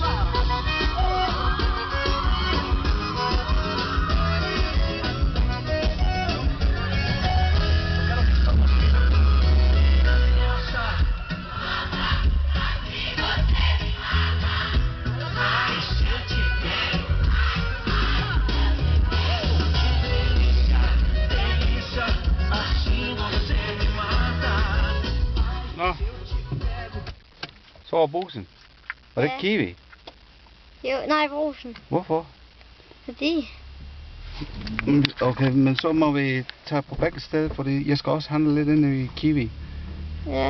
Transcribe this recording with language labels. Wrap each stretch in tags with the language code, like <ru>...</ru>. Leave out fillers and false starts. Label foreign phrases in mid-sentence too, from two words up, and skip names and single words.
<pt>Nossa. Ai, se eu te pego. Delícia, delícia, assim você me mata.</pt> <da>Nå. Så var Brugsen. Var det ikke Ja. Kiwi? Jo, nej, Brugsen. Hvorfor? Fordi... Okay, men så må vi tage på begge steder, fordi jeg skal også handle lidt ind i Kiwi. Ja.</da>